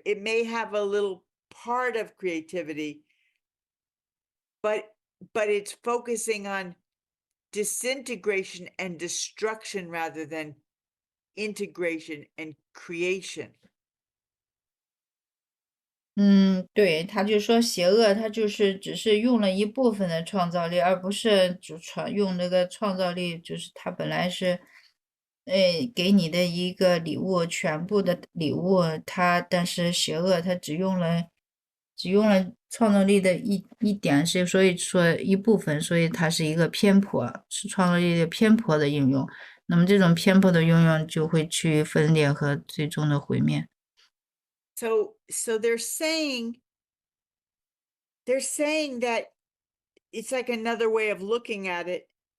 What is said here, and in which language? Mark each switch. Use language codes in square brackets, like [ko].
[en] It may have a little part of creativity, but it's focusing on disintegration and destruction rather than integration and creation. [zh] 对，他就说邪恶，他就是只是用了一部分的创造力，而不是用那个创造力，就是他本来是，给你的一个礼物，全部的礼物，但是邪恶他只用了创造力的一点，所以说一部分，所以它是一个偏颇，是创造力的偏颇的应用。那么这种偏颇的应用就会去分裂和最终的毁灭。 [en] So they're saying that it's like another way of looking at it.